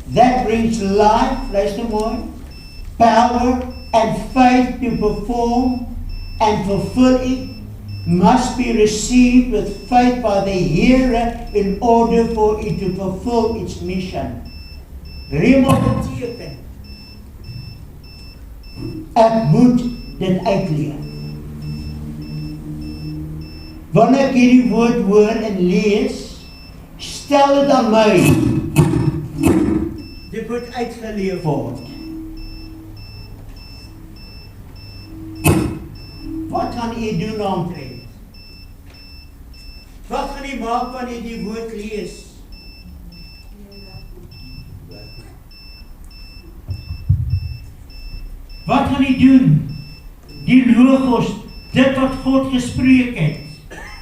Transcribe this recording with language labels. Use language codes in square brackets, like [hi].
[en] That brings life, [af] luister mooi, [en] power and faith to perform and fulfill it, must be received with faith by the hearer in order for it to fulfill its mission. [af] Rema beteken, ek moet dit uitleef. Wanneer ek hierdie woord hoor en lees, stel dit aan my, dit moet uitgeleef word. Wat gaan jy doen daaromtrent? Wat gaan jy maak wanneer jy die woord lees? Wat gaan jy doen? Die Logos, dit wat God gespreek het.